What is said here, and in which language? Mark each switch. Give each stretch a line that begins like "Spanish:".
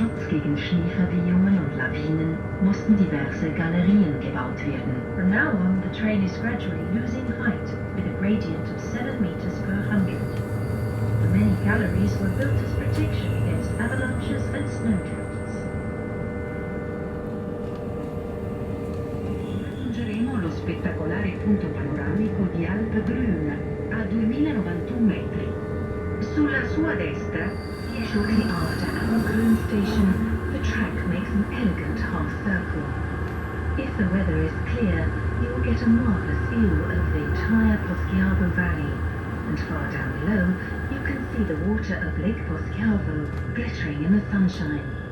German: Gegen Schneeverwehungen und Lawinen mussten diverse Galerien gebaut werden.
English: From now on, the train is gradually losing height with a gradient of 7 meters per 100. The many galleries were built as protection against avalanches and snowdrifts.
Italian: Raggiungeremo lo spettacolare punto panoramico di Alpe Grün a 2091 metri. Sulla sua destra,
English: shortly after Grün Station, the track makes an elegant half circle. If the weather is clear, you will get a marvelous view of the entire Poschiavo Valley, and far down below, you can see the water of Lake Poschiavo glittering in the sunshine.